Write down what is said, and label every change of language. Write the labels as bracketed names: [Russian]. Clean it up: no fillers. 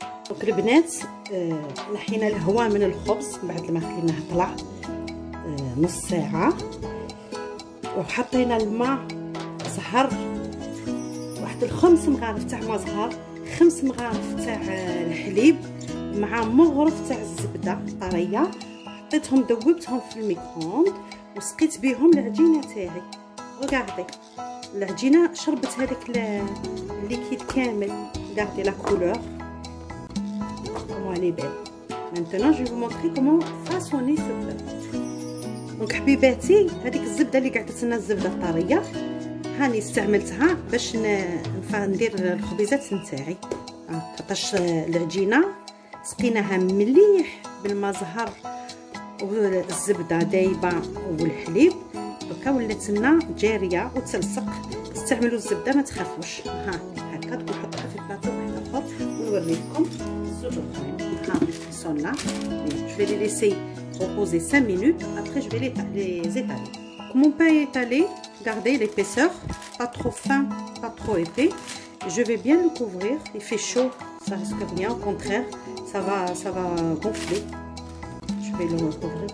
[Arabic] دونك البنات نحينا الهواء من الخبز بعد ما خليناه طلع نص ساعه وحطينا الماء زهر واحد 5 مغارف تاع ما زهر، 5 مغارف تاع الحليب مع مغرف تاع الزبده طريه، حطيتهم ذوبتهم في الميكرووند وسقيت بهم العجينه تاعي. رغاردي العجينه شربت هذاك الليكيد كامل. [French] رغاردي لا كولور comment elle est belle. Maintenant je vais vous montrer comment façonner ce plat. [Arabic] دونك حبيباتي هذيك الزبده اللي قعدت لنا الزبده الطريه هاني استعملتها باش ندير الخبيزات نتاعي. خاطرش العجينه سقيناها مليح بالماء زهر والزبده دايبه والحليب، دوكا ولات لنا جاريه وتلصق. استعملوا الزبده ما تخافوش. هكا نحطها في البلاطو واحد اخر ونوريكم الزوج اخرين. [French] ils sont là. Je vais les laisser reposer 5 minutes. Après, je vais les étaler. Mon pain est étalé. Regardez l'épaisseur, pas trop fin, pas trop épais. Je vais bien le couvrir. Il fait chaud, ça risque rien. Au contraire, ça va gonfler. Je vais le recouvrir.